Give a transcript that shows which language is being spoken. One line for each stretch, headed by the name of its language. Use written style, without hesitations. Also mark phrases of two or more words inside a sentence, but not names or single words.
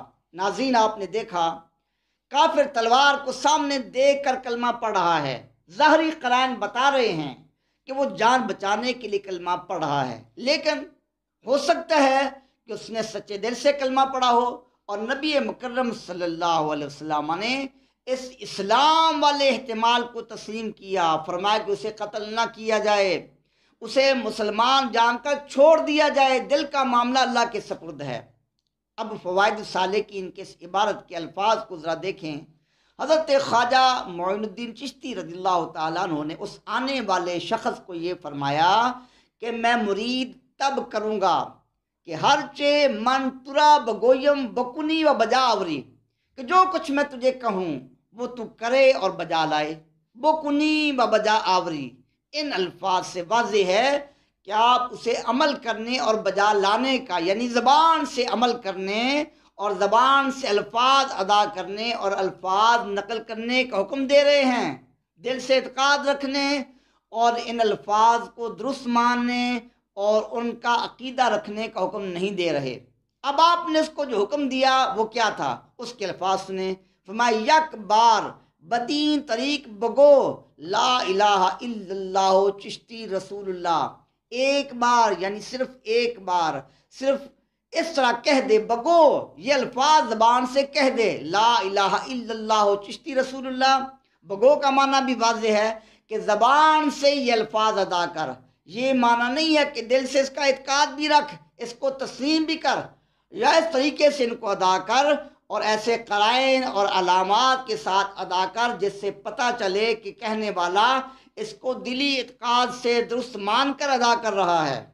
Urdu: ناظرین، آپ نے دیکھا کافر تلوار کو سامنے دیکھ کر کلمہ پڑھ رہا ہے، ظاہری قرائن بتا رہے ہیں کہ وہ جان بچانے کے لیے کلمہ پڑھ رہا ہے، لیکن ہو سکتا ہے کہ اس نے سچے دل سے کلمہ پڑھا ہو، اور نبی مکرم
Arabic: صلی اللہ علیہ وسلم
Urdu: نے اس اسلام والے احتمال کو تسلیم کیا، فرمایا کہ اسے قتل نہ کیا جائے، اسے مسلمان جان کر چھوڑ دیا جائے، دل کا معاملہ اللہ کے سپرد ہے۔ اب فوائد السالکین کے اس عبارت کے الفاظ کو ذرا دیکھیں۔ حضرت خواجہ معین الدین چشتی
Arabic: رضی اللہ تعالیٰ عنہ
Urdu: نے اس آنے والے شخص کو یہ فرمایا کہ میں مرید تب کروں گا کہ
Persian: ہر چے من ترا بگویم بکنی و بجاوری،
Urdu: کہ جو کچھ میں تجھے کہوں وہ تو کرے اور بجا لائے،
Persian: بکنی و بجا آوری۔
Urdu: ان الفاظ سے واضح ہے کہ آپ اسے عمل کرنے اور بجا لانے کا، یعنی زبان سے عمل کرنے اور زبان سے الفاظ ادا کرنے اور الفاظ نقل کرنے کا حکم دے رہے ہیں، دل سے اعتقاد رکھنے اور ان الفاظ کو درست ماننے اور ان کا عقیدہ رکھنے کا حکم نہیں دے رہے۔ اب آپ نے اس کو جو حکم دیا وہ کیا تھا، اس کے الفاظ سنیں۔ فرمایا
Persian: یک بار بدین طریق بگو
Arabic: لا الہ الا اللہ چشتی رسول اللہ،
Urdu: ایک بار یعنی صرف ایک بار، صرف اس طرح کہہ دے، بگو یہ الفاظ زبان سے کہہ دے،
Arabic: لا الہ الا اللہ چشتی رسول اللہ۔
Urdu: بگو کا معنی بھی واضح ہے کہ زبان سے یہ الفاظ ادا کر، یہ معنی نہیں ہے کہ دل سے اس کا اعتقاد بھی رکھ، اس کو تسلیم بھی کر، یا اس طریقے سے ان کو ادا کر اور ایسے قرائن اور علامات کے ساتھ ادا کر جس سے پتہ چلے کہ کہنے والا اس کو دلی اعتقاد سے درست مان کر ادا کر رہا ہے۔